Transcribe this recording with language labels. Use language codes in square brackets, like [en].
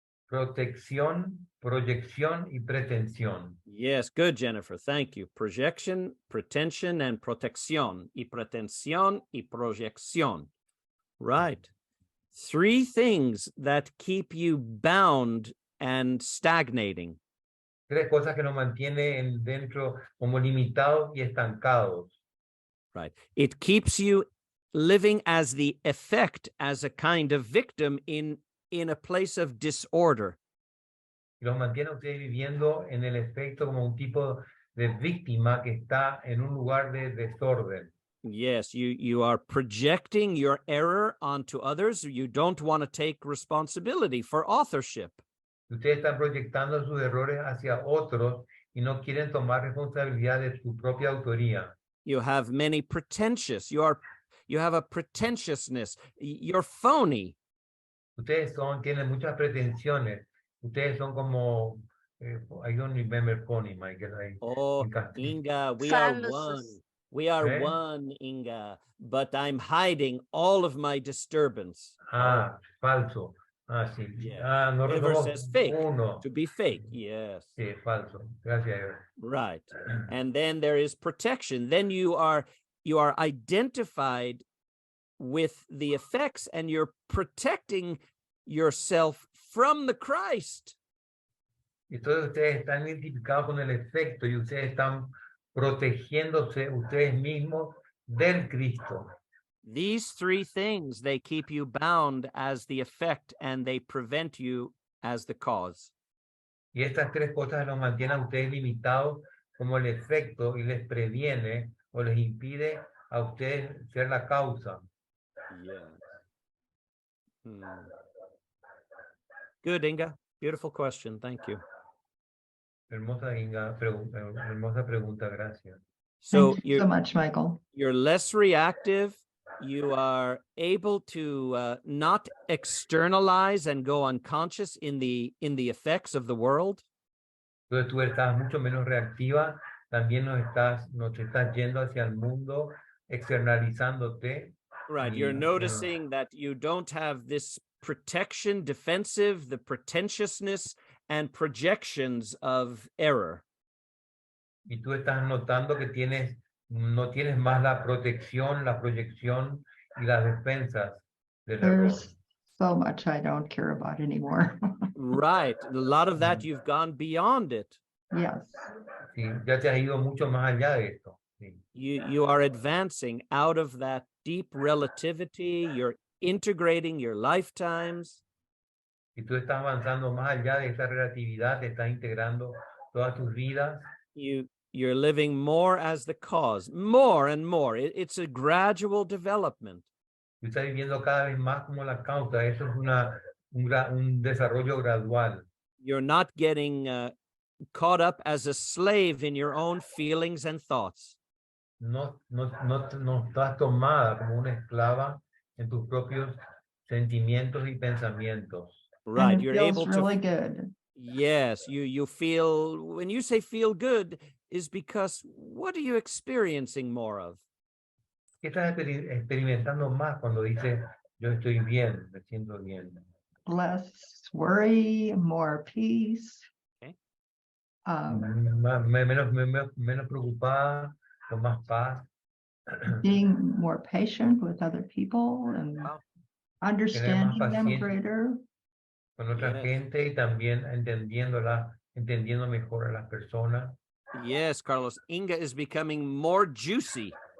[es] Protección, proyección y pretensión. [en] Yes, good, Jennifer. Thank you. Projection, pretension, and protección. [es] Y pretensión y proyección. [en] Right. Three things that keep you bound and stagnating. [es] Tres cosas que nos mantienen dentro como limitados y estancados. [en] Right. It keeps you living as the effect, as a kind of victim in a place of disorder. [es] Y los mantiene a ustedes viviendo en el efecto como un tipo de víctima que está en un lugar de desorden. [en] Yes, you are projecting your error onto others. You don't want to take responsibility for authorship. [es] Ustedes están proyectando sus errores hacia otros y no quieren tomar responsabilidad de su propia autoría. [en] You have many pretentious. You have a pretentiousness. You're phony. [es] Ustedes tienen muchas pretensiones. Ustedes son como, [en] I don't remember phony, Michael. Oh, Inga, we are one. We are one, Inga. But I'm hiding all of my disturbance. [es] Falso. Sí. [en] Yes. [es] Nosotros somos [en] says fake. [es] uno. [en] To be fake, yes. [es] Sí, falso. Gracias. [en] Right. And then there is protection. Then you are identified with the effects and you're protecting yourself from the Christ. [es] Y todos ustedes están identificados con el efecto y ustedes están protegiéndose ustedes mismos del Cristo. [en] These three things, they keep you bound as the effect and they prevent you as the cause. [es] Y estas tres cosas los mantienen a ustedes limitados como el efecto y les previene o les impide a usted ser la causa. [en] Yes. Good, Inga. Beautiful question. Thank you. [es] Hermosa Inga, hermosa pregunta, gracias. [en] So Thank you so much, Michael. you're less reactive. You are able to not externalize and go unconscious in the effects of the world. [es] Entonces tú estás mucho menos reactiva, también nos estás yendo hacia el mundo, externalizándote. [en] Right. [es] Y, [en] You're noticing that you don't have this protection, defensive, the pretentiousness and projections of error. [es] y tú estás notando que no tienes más la protección, la proyección y las defensas del error. [en] There's so much I don't care about anymore. Right. A lot of that you've gone beyond it. Yes. [es] Sí, ya te has ido mucho más allá de esto. Sí. [en] You are advancing out of that deep relativity. You're integrating your lifetimes. [es] Y tú estás avanzando más allá de esta relatividad, te estás integrando todas tus vidas. [en] You're living more as the cause, more and more. It's a gradual development. [es] Tú estás viviendo cada vez más como la causa. Eso es un desarrollo gradual. [en] You're not getting caught up as a slave in your own feelings and thoughts. [es] No estás tomada como una esclava en tus propios sentimientos y pensamientos. [en] Right. And it You're feels able really to. good. Yes, you feel, when you say feel good, is because what are you experiencing more of? [es] ¿Qué estás experimentando más cuando dices yo estoy bien, me siento bien? [en] Less worry, more peace. Okay. [es] Menos preocupada, con más paz. [en] Being more patient with other people and Wow. understanding them [es] paciencia. [en] greater. [es] Con otra [en] Yes. [es] gente y también entendiendo mejor a las personas. [en] Yes, Carlos. Inga is becoming more juicy.